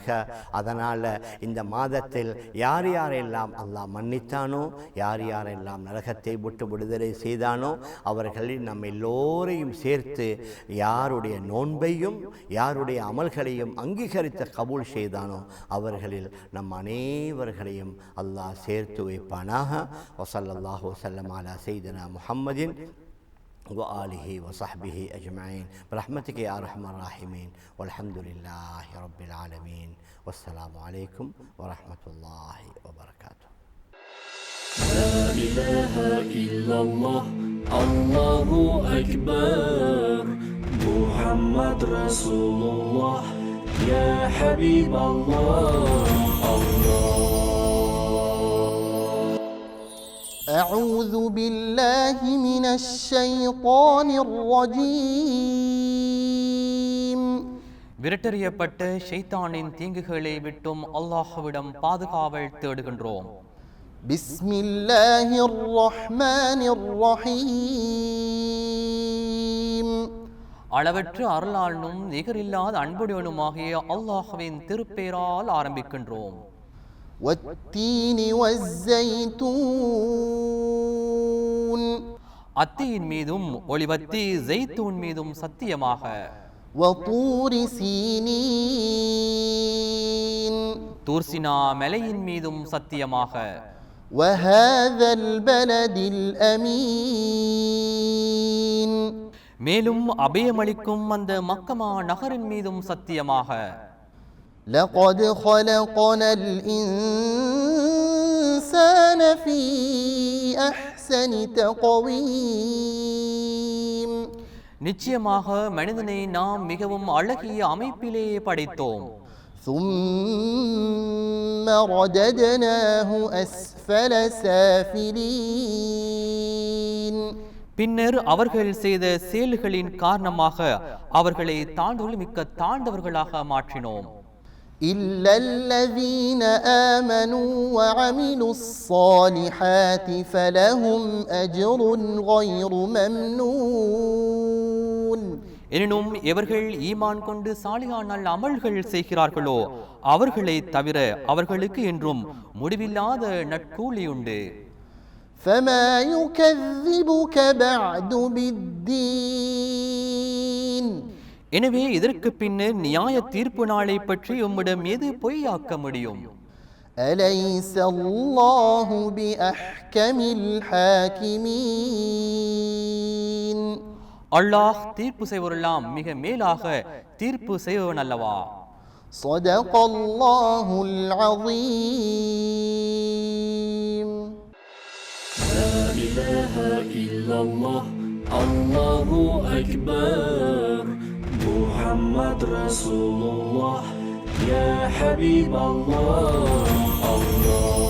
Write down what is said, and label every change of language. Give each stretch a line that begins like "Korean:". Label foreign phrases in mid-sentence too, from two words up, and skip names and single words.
Tamil: அதனால் இந்த மாதத்தில் யார் யாரெல்லாம் அல்லாஹ் மன்னித்தானோ, யார் யாரெல்லாம் நரகத்தை விட்டு விடுதலை செய்தானோ அவர்களில் நம் எல்லோரையும் சேர்த்து யாருடைய நோன்பையும் யாருடைய அமல்களையும் அங்கீகரித்த கபூல் செய்தானோ அவர்களில் நம் அனைவர்களையும் அல்லாஹ் சேர்த்து வைப்பானாக.
Arabic: وصلى الله وسلم على سيدنا محمد وآله وصحبه أجمعين برحمتك يا أرحم الراحمين والحمد لله رب العالمين والسلام عليكم ورحمة الله وبركاته. لا إله إلا الله الله أكبر محمد رسول الله يا حبيب الله الله. أعوذ بالله من الشيطان الرجيم.
Tamil: விரட்டறியப்பட்ட ஷைத்தானின் தீங்குகளை விட்டும் அல்லாஹ்விடம் பாதுகாவல் தேடுகின்றோம்.
Arabic: بسم الله الرحمن الرحيم.
Tamil: அளவற்ற அருளாளனும் நிகரில்லாத அன்புடையனுமாகிய அல்லாஹ்வின் திருப்பெயரால் ஆரம்பிக்கின்றோம்.
Arabic: والتين والزيتون.
Tamil: அத்தியின் மீதும் ஒளிவத்தி ஜெய்தூன் மீதும் சத்தியமாக.
Arabic: وطور سينين.
Tamil: தூர்சினா மலையின் மீதும் சத்தியமாக.
Arabic: وهذا البلد الأمين.
Tamil: மேலும் அபயமளிக்கும் அந்த மக்கமா நகரின் மீதும் சத்தியமாக.
Arabic: لقد خلقنا الإنسان في أحسن تقويم.
Tamil: நிச்சயமாக மனிதனை நாம் மிகவும் அழகிய அமைப்பிலே படைத்தோம்.
Arabic: ثم رددناه أسفل سافلين.
Tamil: பின்னர் அவர்கள் செய்த செயல்களின் காரணமாக அவர்களை தாழ்வுமிக்க தாழ்ந்தவர்களாக மாற்றினோம்.
Arabic: إلا الذين آمنوا وعملوا الصالحات فلهم أجر غير ممنون.
Tamil: எனினும் எவர்கள் ஈமான் கொண்டு சாலிகான அமல்கள் செய்கிறார்களோ அவர்களை தவிர அவர்களுக்கு என்றும் முடிவில்லாத நற்கூலி உண்டு.
Arabic: فما يكذبك بعد بالدين.
Tamil: எனவே இதற்கு பின்னர் நியாய தீர்ப்பு நாளை பற்றி உம்மிடம் எது பொய்யாக்க முடியும்?
Arabic: أليس الله بأحكم الحاكمين.
Tamil: அல்லாஹ் தீர்ப்பு செய்வரெல்லாம் மிக மேலாக தீர்ப்பு செய்வன் அல்லவா?
Arabic: صدق الله العظيم. لا إله إلا الله الله أكبر محمد رسول الله يا حبيب الله الله